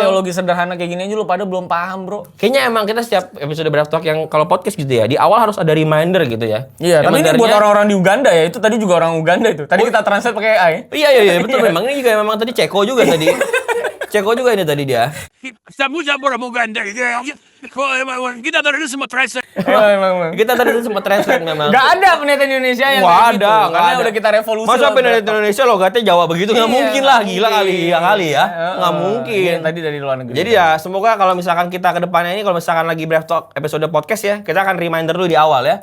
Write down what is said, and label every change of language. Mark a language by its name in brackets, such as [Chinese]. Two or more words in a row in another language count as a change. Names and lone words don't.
[Indonesian] teologi sederhana kayak gini aja lu pada belum paham, Bro. Kayaknya emang kita setiap episode Brave Talk yang kalau podcast gitu ya, di awal harus ada reminder gitu ya. Iya, tapi ini buat Remindernya- orang-orang di Uganda ya. Itu tadi juga orang Uganda itu. Tadi kita translate pakai AI. Iya, betul memang ini juga memang tadi Ceko juga tadi. Ceko juga ini tadi dia. [Spanish] Estamos ya por Uganda. [Indonesian] Kita dari semua tracer. Emang. Kita tadi tuh sempat translate memang. Gak ada penelitian Indonesia yang Wah, kayak gitu. ada, nggak Karena ada. udah kita revolusi. Masa lewat penelitian Brave Talk. Indonesia logatnya Jawa begitu? Nggak Iya, mungkin lah, nggak gila kali mungkin. ya kali ya. Heeh. Nggak mungkin. Ini tadi dari luar negeri. Jadi ya semoga kalau misalkan kita ke depannya ini kalau misalkan lagi Brave Talk episode podcast ya, kita akan reminder dulu di awal ya.